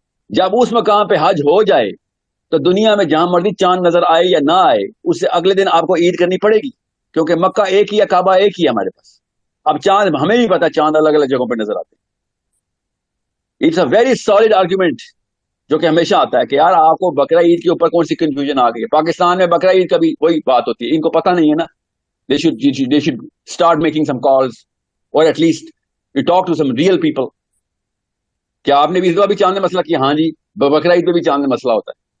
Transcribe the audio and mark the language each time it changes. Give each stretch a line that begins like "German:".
Urdu: جب اس مقام پہ حج ہو جائے تو دنیا میں جہاں مرضی چاند نظر آئے یا نہ آئے، اس سے اگلے دن آپ کو عید کرنی پڑے گی، کیونکہ مکہ ایک ہی ہے، کعبہ ایک ہی ہے ہمارے پاس. اب چاند ہمیں بھی پتا چاند الگ الگ جگہوں پہ نظر آتے ہیں.
English: it's a very solid argument
Urdu: جو کہ ہمیشہ آتا ہے کہ یار آپ کو بقرہ عید کے اوپر کون سی کنفیوژن آ گئی ہے. پاکستان میں بقرہ عید کا بھی وہی بات ہوتی ہے، ان کو پتہ نہیں ہے نا.
English: they should start making some calls or at least you talk to some real people.
Urdu: کیا آپ نے بھی اس دفعہ بھی چاند نے مسئلہ کیا؟ ہاں جی، بقرہ عید پہ بھی چاند نے مسئلہ ہوتا ہے.